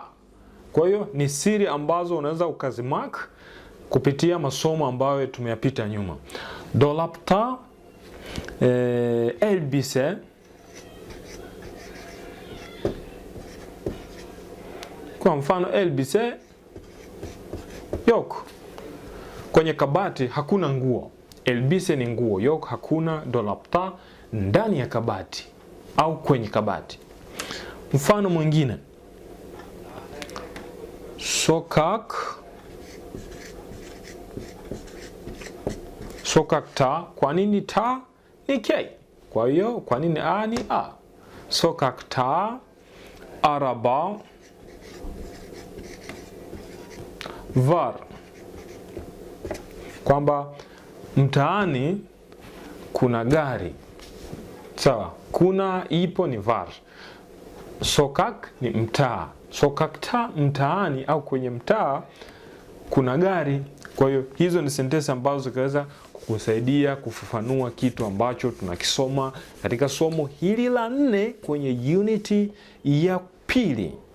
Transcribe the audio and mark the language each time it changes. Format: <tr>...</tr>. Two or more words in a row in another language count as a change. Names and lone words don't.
<sw>Kwa hiyo ni siri ambazo unaweza ukazimark kupitia masomo ambayo tumeyapita nyuma.</sw> <tr>Dolapta elbise</tr> <sw>kwa mfano,</sw> <tr>elbise yok.</tr> <sw>Kwenye kabati hakuna nguo. Elbise ni nguo, yok hakuna. Dolapta ndani ya kabati au kwenye kabati. Mfano mwingine, sokak. Sokakta, kwa nini ta ni k? Kwa hiyo kwa nini a ni a?</sw> <tr>Sokakta araba var,</tr> <sw>kwamba mtaani kuna gari. Sawa. Kuna ipo ni var. Sokak ni mtaa. Sokakta mtaani au kwenye mtaa kuna gari. Kwa hiyo hizo ni sentensi ambazo zikaweza kusaidia kufafanua kitu ambacho tunakisoma katika somo hili la 4 kwenye unity ya pili.</sw>